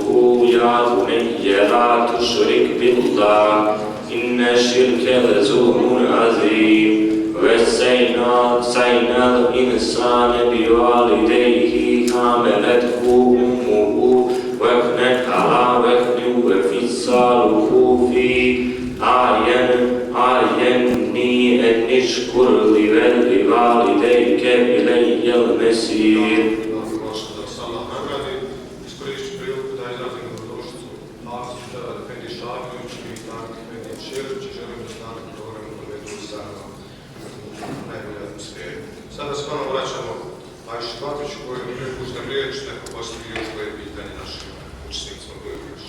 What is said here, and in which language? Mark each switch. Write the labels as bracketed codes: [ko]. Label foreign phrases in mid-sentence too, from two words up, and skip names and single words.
[ar] يا بني لا تشرك بالله إن الشرك لظلم عظيم ووصينا الإنسان بوالديه حملته أمه وهنا على وهن وفصاله في عامين أن اشكر لي ولوالديك إلي المصير. [bs] Sada s vama vraćamo Ajši Babić koju prepuštam riječ, neko postavi još koje pitanje našim učenicima koji je još.